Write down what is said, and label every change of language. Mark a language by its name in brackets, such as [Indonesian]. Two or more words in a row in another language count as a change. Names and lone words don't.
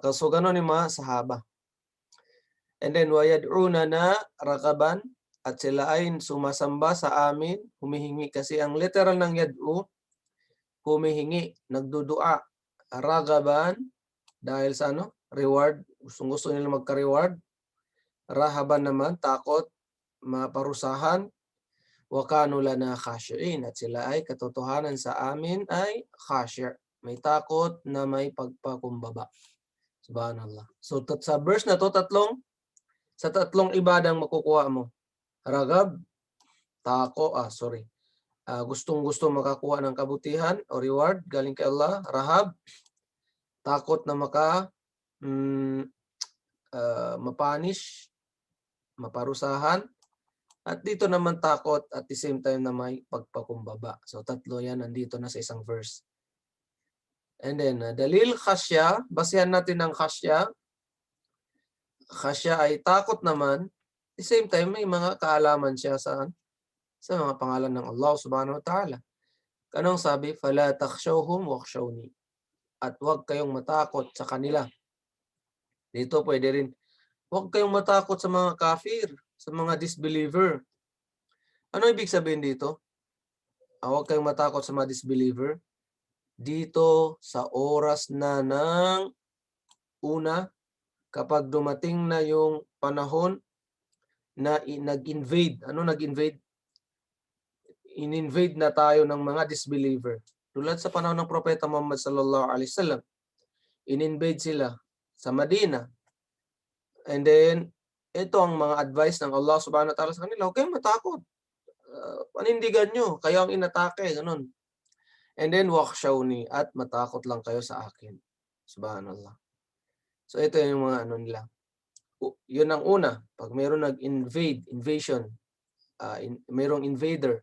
[Filipino] So ganun yung mga sahaba. [English] And then [Arabic] ويدعوننا رغبا, [Filipino] at sila ay sumasamba sa amin, humihingi, kasi ang literal ng yad'u, humihingi, nagdudua, ragaban, dahil sa reward, gusto nila magka-reward. Rahaban naman, takot, maparusahan. [Arabic] وكانوا لنا خاشعين, [Filipino] at sila ay katotohanan sa amin ay khashi', may takot na may pagpakumbaba. Subhanallah. So sa verse na to, sa tatlong ibadang makukuha mo. Ragab, gustong-gusto makakuha ng kabutihan o reward galing kay Allah. Rahab, takot na mapanish, maparusahan. At dito naman takot [English] at the same time [Filipino] na may pagpakumbaba. So tatlo yan nandito na sa isang verse. [English] And then [Arabic] دليل الخشية, [Filipino] basihan natin ng khasya. Khasya ay takot naman. [English] At the same time [Filipino] may mga kaalaman siya sa mga pangalan ng Allah [Arabic] سبحانه وتعالى. [Filipino] Anong sabi? [Arabic] فلا تخشوهم واخشوني. [Filipino] At huwag kayong matakot sa kanila. Dito pwede rin, huwag kayong matakot sa mga kafir, sa mga disbeliever. Ano ibig sabihin dito? Huwag kayong matakot sa mga disbeliever. Dito sa oras na ng una, kapag dumating na yung panahon na nag-invade. Ano nag-invade? In-invade na tayo ng mga disbeliever. Tulad sa panahon ng Propeta Muhammad [Arabic] صلى الله عليه وسلم. [Filipino] In-invade sila sa Medina. [English] And then, [Filipino] ito ang mga advice ng Allah [Arabic] سبحانه وتعالى [Filipino] sa kanila. Huwag kayong matakot. Panindigan nyo. Kayo ang inatake. Ganun. [English] And then, wakhshawni. [Filipino] At matakot lang kayo sa akin. Subhanallah. So, ito yung mga nila. Yun ang una. Pag mayroong invasion, mayroong invader.